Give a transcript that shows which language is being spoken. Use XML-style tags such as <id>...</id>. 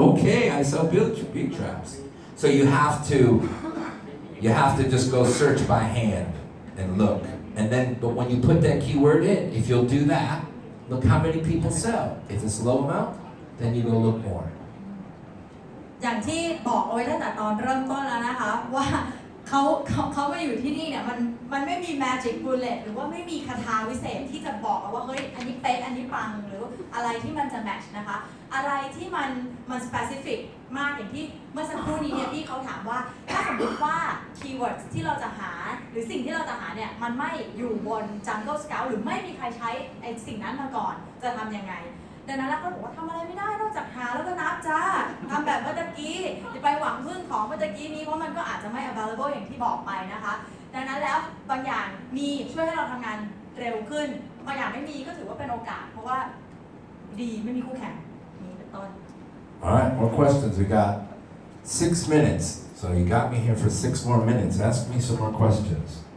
<en>Okay, I sell bee traps. So you have to just go search by hand and look. And then, but when you put that keyword in, if you'll do that, look how many people sell. If it's low amount, then you go look more.</en> <th>อย่างที่บอกเอาไว้ตั้งแต่ตอนเริ่มต้นแล้วนะคะว่าเขามาอยู่ที่นี่เนี่ยมันไม่มี</th> <en>magic bullet</en> <th>หรือว่าไม่มีคาถาวิเศษที่จะบอกว่าเฮ้ยอันนี้เป๊ะอันนี้ปังหรืออะไรที่มันจะ match นะคะอะไรที่มัน specific มากอย่างที่เมื่อสักครู่นี้เนี่ยพี่เขาถามว่าถ้าสมมติว่า keywords ที่เราจะหาหรือสิ่งที่เราจะหาเนี่ยมันไม่อยู่บน Jungle Scout หรือไม่มีใครใช้ไอ้สิ่งนั้นมาก่อนจะทำยังไง ดังนั้นแล้วก็บอกว่าทำอะไรไม่ได้นอกจากหาแล้วก็นับจ้าทำแบบเมื่อกี้จะไปหวังพึ่งของเมื่อกี้นี้เพราะมันก็อาจจะไม่ available อย่างที่บอกไปนะคะดังนั้นแล้วบางอย่างมีช่วยให้เราทำงานเร็วขึ้นบางอย่างไม่มีก็ถือว่าเป็นโอกาสเพราะว่าดีไม่มีคู่แข่งนี้เป็นต้น</th> <en>Alright, more questions. We got 6 minutes. So you got me here for 6 more minutes. Ask me some more questions.</en>